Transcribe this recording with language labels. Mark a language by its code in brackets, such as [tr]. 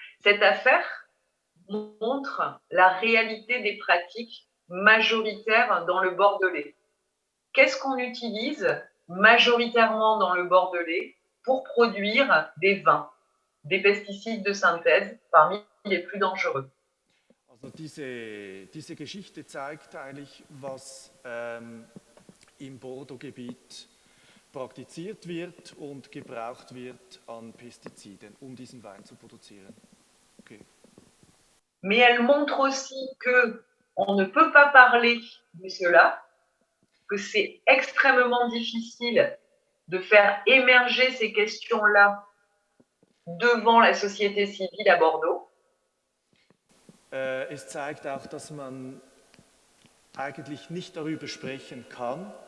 [fr] Cette affaire montre la réalité des pratiques majoritaires dans le Bordelais. Qu'est-ce qu'on utilise majoritairement dans le Bordelais pour produire des vins, des pesticides de synthèse parmi les plus dangereux? [de] Also diese Geschichte zeigt eigentlich, was im Bordeaux-Gebiet praktiziert wird und gebraucht wird an Pestiziden, um diesen Wein zu produzieren. [en] Okay. [fr] Mais elle montre aussi qu'on ne peut pas parler de cela, que c'est extrêmement difficile de faire émerger ces questions-là devant la société civile à Bordeaux. [de] Es zeigt auch, dass man eigentlich nicht darüber sprechen kann.